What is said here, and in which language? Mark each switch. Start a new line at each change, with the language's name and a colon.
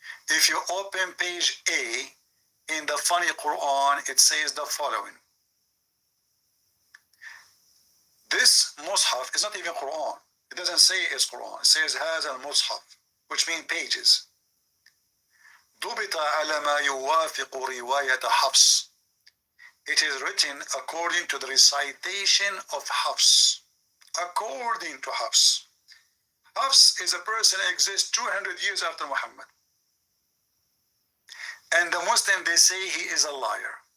English: If you open page A in the funny Quran, it says the following. This Mus'haf is not even Quran. It doesn't say it's Quran. It says Haz al-Mus'haf, which means pages.
Arabic: ضبط على ما يوافق رواية حفص.
English: It is written according to the recitation of Hafs. According to Hafs. Hafs is a person who exists 200 years after Muhammad. And the Muslim, they say he is a liar.